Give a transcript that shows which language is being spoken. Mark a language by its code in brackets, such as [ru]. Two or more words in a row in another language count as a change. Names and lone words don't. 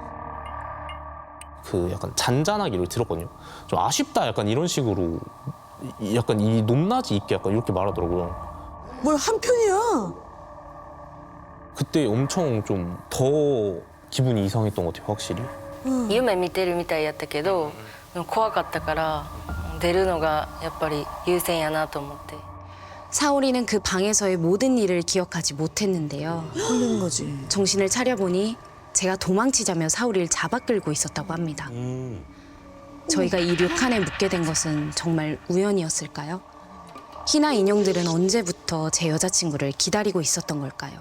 [ko] 그 약간 잔잔하기를 들었거든요. 좀 아쉽다 약간 이런 식으로 약간 이 높낮이 있게 약간 이렇게 말하더라고요. 뭘 한편이야? 그때 엄청 좀 더 기분이 이상했던 것 같아요, 확실히. [ja] 夢見てるみたいやったけど、でも怖かったから出るのがやっぱり優先やなと思って。 [ko] 사오리는 그 방에서의 모든 일을 기억하지 못했는데요. 홀린 거지. 정신을 차려보니 제가 도망치자며 사오리를 잡아 끌고 있었다고 합니다. 저희가 이 료칸에 묵게 된 것은 정말 우연이었을까요? 희나 인형들은 언제부터 제 여자친구를 기다리고 있었던 걸까요?